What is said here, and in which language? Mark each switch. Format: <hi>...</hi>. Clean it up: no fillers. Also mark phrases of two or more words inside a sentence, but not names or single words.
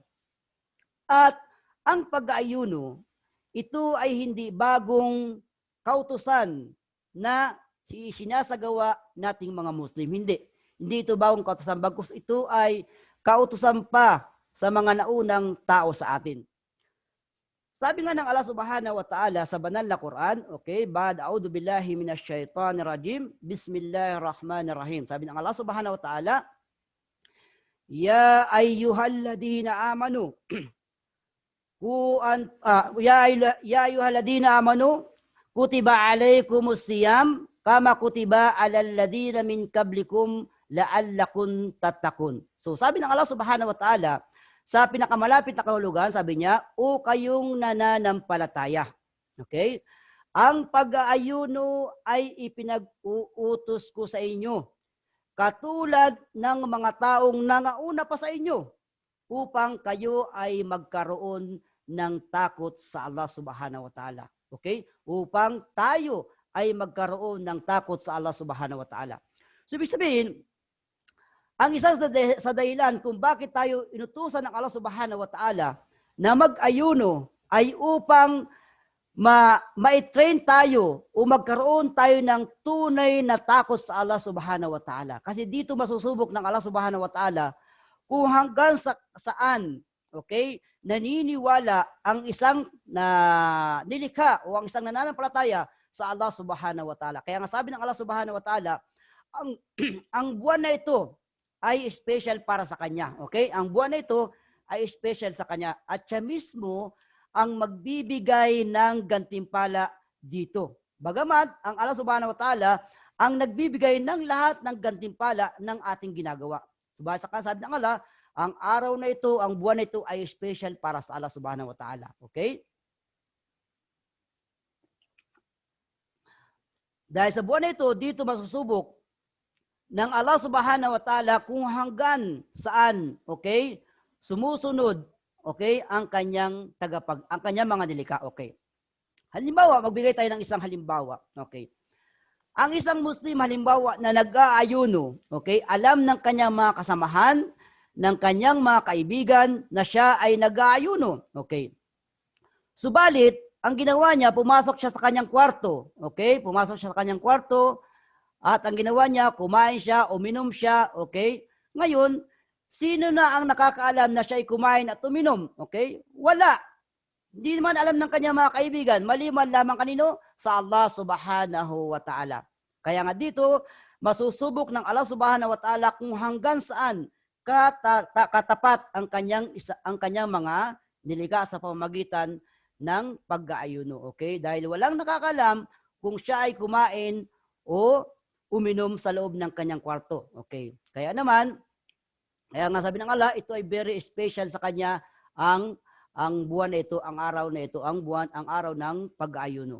<tl>At ang pag-aayuno, ito ay hindi bagong kautusan na sinasagawa nating mga Muslim. Hindi. Hindi ito bagong kautusan. Bagkus ito ay kautusan pa sa mga naunang tao sa atin. Sabi nga ng Allah</tl> <ar>سبحانه وتعالى</ar> <tl>sa banal na Quran, okay,</tl> <ar>بعد أعوذ بالله من الشيطان الرجيم بسم الله الرحمن الرحيم.</ar> <tl>Sabi ng</tl> <ar>الله سبحانه وتعالى يا أيها الذين آمنوا يا أيها الذين آمنوا كتب عليكم الصيام كما كتب على الذين من قبلكم لعلكم تتقون.</ar> <tl>So sabi ng Allah</tl> <ar>سبحانه وتعالى,</ar> <tl>sa pinakamalapit na kahulugan, sabi niya, o kayong nananampalataya. Okay? Ang pag-aayuno ay ipinag-uutos ko sa inyo, katulad ng mga taong nangauna pa sa inyo, upang kayo ay magkaroon ng takot sa Allah</tl> <ar>سبحانه وتعالى.</ar> <tl>Okay? Upang tayo ay magkaroon ng takot sa Allah</tl> <ar>سبحانه وتعالى.</ar> <tl>So, ibig sabihin, ang isa sa dahilan kung bakit tayo inutusan ng Allah</tl> <ar>سبحانه وتعالى</ar> <tl>na mag-ayuno ay upang ma-train tayo o magkaroon tayo ng tunay na takot sa Allah</tl> <ar>سبحانه وتعالى.</ar> <tl>Kasi dito masusubok ng Allah</tl> <ar>سبحانه وتعالى</ar> <tl>kung hanggang saan, okay, naniniwala ang isang nilikha o ang isang nananampalataya sa Allah</tl> <ar>سبحانه وتعالى.</ar> <tl>Kaya nga sabi ng Allah</tl> <ar>سبحانه وتعالى,</ar> <tl>ang buwan na ito ay special para sa kanya. Okay? Ang buwan na ito ay special sa kanya. At siya mismo ang magbibigay ng gantimpala dito. Bagamat ang Allah</tl> <ar>سبحانه وتعالى</ar> <tl>ang nagbibigay ng lahat ng gantimpala ng ating ginagawa. Sabi ng Allah, ang araw na ito, ang buwan na ito ay special para sa Allah</tl> <ar>سبحانه وتعالى.</ar> <tl>Okay? Dahil sa buwan na ito, dito masusubok ng Allah</tl> <ar>سبحانه وتعالى</ar> <tl>kung hanggang saan, okay, sumusunod, okay, ang kanyang mga nilikha, okay. Halimbawa, magbigay tayo ng isang halimbawa, okay. Ang isang Muslim, halimbawa, na nag-aayuno, okay, alam ng kanyang mga kasamahan, ng kanyang mga kaibigan, na siya ay nag-aayuno, okay. Subalit, ang ginawa niya, pumasok siya sa kanyang kwarto, okay, pumasok siya sa kanyang kwarto, at ang ginawa niya, kumain siya, uminom siya, okay? Ngayon, sino na ang nakakaalam na siya ay kumain at uminom? Okay? Wala. Hindi naman alam ng kanyang mga kaibigan, maliban lamang kanino? Sa Allah</tl> <ar>سبحانه وتعالى.</ar> <tl>Kaya nga dito, masusubok ng Allah</tl> <ar>سبحانه وتعالى</ar> <tl>kung hanggang saan katapat ang kanyang mga nilikha sa pamamagitan ng pag-aayuno. Okay? Dahil walang nakakalam kung siya ay kumain o uminom sa loob ng kanyang kwarto. Okay. Kaya nga sabi ng Allah, ito ay</tl> <en>very special</en> <tl>sa kanya ang buwan na ito, ang araw na ito, ang araw ng pag-aayuno.</tl>